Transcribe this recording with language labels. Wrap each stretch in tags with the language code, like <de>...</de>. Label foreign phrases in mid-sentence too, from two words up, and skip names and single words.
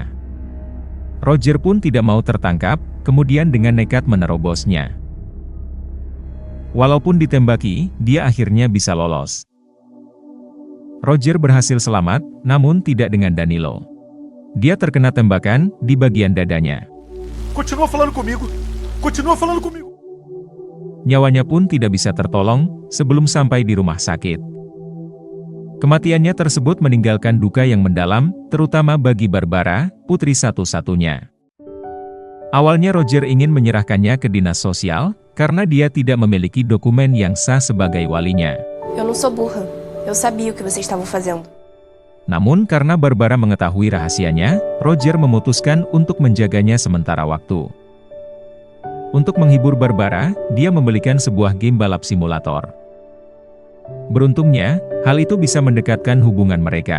<id>Roger pun tidak mau tertangkap, kemudian dengan nekat menerobosnya. Walaupun ditembaki, dia akhirnya bisa lolos. Roger berhasil selamat, namun tidak dengan Danilo. Dia terkena tembakan, di bagian dadanya.</id> <pt>Continua falando comigo. Continua falando comigo.</pt> <id>Nyawanya pun tidak bisa tertolong, sebelum sampai di rumah sakit. Kematiannya tersebut meninggalkan duka yang mendalam, terutama bagi Barbara, putri satu-satunya. Awalnya Roger ingin menyerahkannya ke dinas sosial, karena dia tidak memiliki dokumen yang sah sebagai walinya.</id> <pt>Eu não sou burra. Eu sabia o que vocês estavam fazendo.</pt> <id>Namun karena Barbara mengetahui rahasianya, Roger memutuskan untuk menjaganya sementara waktu. Untuk menghibur Barbara, dia membelikan sebuah game balap simulator. Beruntungnya, hal itu bisa mendekatkan hubungan mereka.</id>